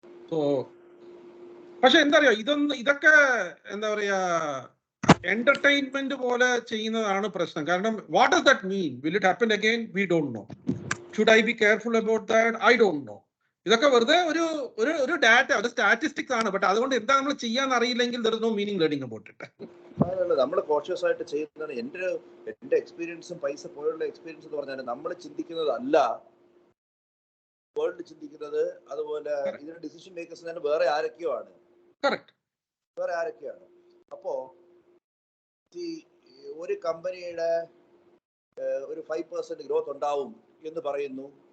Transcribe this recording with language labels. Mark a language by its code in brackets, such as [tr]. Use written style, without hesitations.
[ml] So പക്ഷെ എന്താ പറയാ, ഇതൊക്കെ എന്താ പറയാ എന്റർടൈൻമെന്റ് പോലെ ചെയ്യുന്നതാണ് പ്രശ്നം. [en] കാരണം what does that mean? Will it happen again? We don't know. Should I be careful about that? I don't know. [ml] ഇതൊക്കെ വെറുതെ ഒരു ഡാറ്റ, ഒരു സ്റ്റാറ്റിസ്റ്റിക്സ് ആണ്. ബട്ട് അതുകൊണ്ട് എന്താ നമ്മൾ ചെയ്യാന്ന് അറിയില്ലെങ്കിൽ [en] there is no meaning learning about it. [ml] നമ്മൾ കോൺഷ്യസ് ആയിട്ട് ചെയ്യുന്നതാണ്. എന്റെ എക്സ്പീരിയൻസും പൈസ പോലുള്ള എക്സ്പീരിയൻസ് എന്ന് പറഞ്ഞാൽ നമ്മൾ ചിന്തിക്കുന്നത് അല്ല വേൾഡ് ചിന്തിക്കുന്നത്. അതുപോലെ ഇതിന്റെ ഡിസിഷൻ മേക്കേഴ്സ് തന്നെ വേറെ ആരൊക്കെയോ ആണ്. വേറെ ആരൊക്കെയാണ്. അപ്പോ ഈ ഒരു കമ്പനിയുടെ ഒരു 5% ഗ്രോത്ത് ഉണ്ടാവും എന്ന് പറയുന്നു.